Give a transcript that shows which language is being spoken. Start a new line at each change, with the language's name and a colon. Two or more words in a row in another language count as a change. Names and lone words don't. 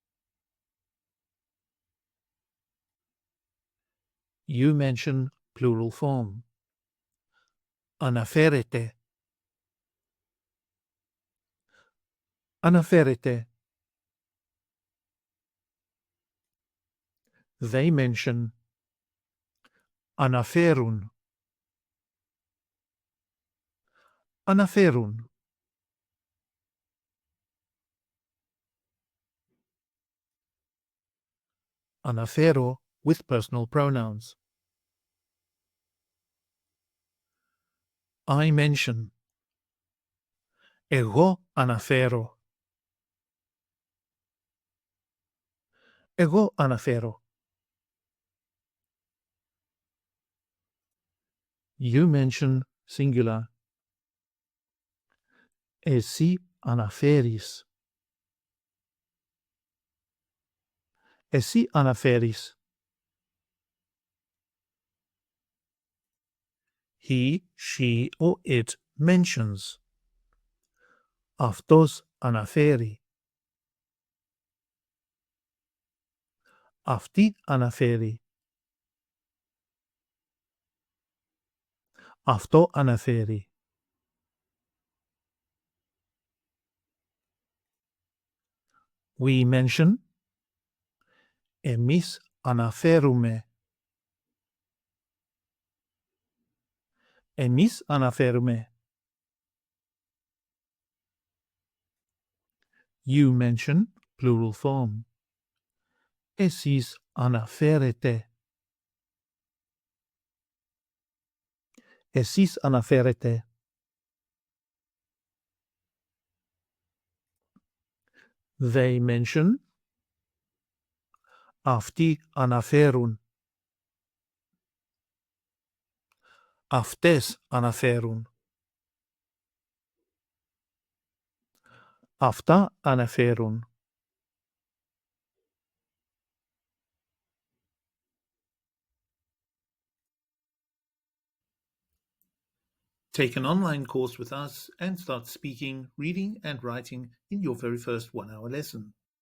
English: You mention, plural form.
Greek: Αναφέρεται. Αναφέρεται.
English: They mention.
Greek: Αναφέρουν. Αναφέρουν.
English: Αναφέρω with personal pronouns. I mention.
Greek: Εγώ αναφέρω. Εγώ αναφέρω.
English: You mention, singular.
Greek: Εσύ αναφέρεις. Εσύ αναφέρεις.
English: He, she, or it mentions.
Greek: Αυτός αναφέρει. Αυτή αναφέρει. Αυτό αναφέρει.
English: We mention.
Greek: Εμείς αναφέρουμε. Εμείς αναφέρουμε.
English: You mention, plural form.
Greek: Εσείς αναφέρετε. Εσείς αναφέρετε. They mention. Αυτοί αναφέρουν. Αυτές αναφέρουν. Αυτά αναφέρουν.
English: Take an online course with us and start speaking, reading and writing in your very first 1-hour lesson.